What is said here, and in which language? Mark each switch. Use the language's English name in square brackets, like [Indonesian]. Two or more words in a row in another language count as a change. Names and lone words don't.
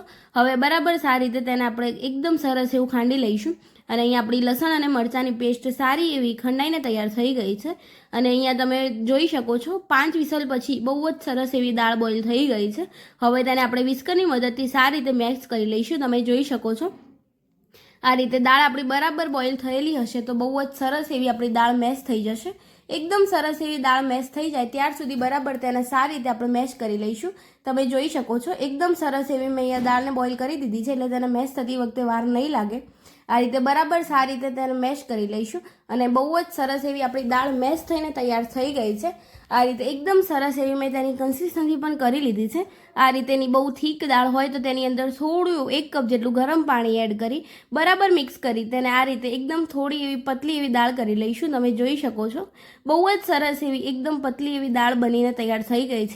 [Gujarati] હવે બરાબર સારી રીતે તેને આપણે એકદમ સરસ એવું ખાંડી લઈશું અને અહીંયા આપણી લસણ અને મરચાંની પેસ્ટ સારી એવી ખંડાઈને તૈયાર થઈ ગઈ છે। અને અહીંયા તમે જોઈ શકો છો 5 વિસલ પછી બહુ જ સરસ એવી દાળ બોઇલ થઈ ગઈ છે। હવે તેને આપણે વિસ્કરની મદદથી સારી રીતે મેશ કરી લઈશું। તમે જોઈ શકો છો આ રીતે દાળ આપણી બરાબર બોઇલ થયેલી હશે તો બહુ જ સરસ એવી આપણી દાળ મેશ થઈ જશે। એકદમ સરસ એવી દાળ મેશ થઈ જાય ત્યાં સુધી બરાબર તેને સારી રીતે આપણે મેશ કરી લઈશું। તમે જોઈ શકો છો એકદમ સરસ એવી મેં અહીંયા દાળને બોઇલ કરી દીધી છે એટલે તેને મેશ થતી વખતે વાર નહીં લાગે। આ રીતે બરાબર સારી રીતે તેને મેશ કરી લઈશું અને બહુ જ સરસ એવી આપણી દાળ મેશ થઈને તૈયાર થઈ ગઈ છે। આ રીતે એકદમ સરસ એવી મેં તેની કન્સિસ્ટન્સી પણ કરી લીધી છે। આ રીતેની બહુ થીક દાળ હોય તો તેની અંદર થોડું 1 કપ જેટલું ગરમ પાણી એડ કરી બરાબર મિક્સ કરી તેને આ રીતે એકદમ થોડી એવી પતલી એવી દાળ કરી લઈશું। તમે જોઈ શકો છો બહુ જ સરસ એવી એકદમ પતલી એવી દાળ બનીને તૈયાર થઈ ગઈ છે।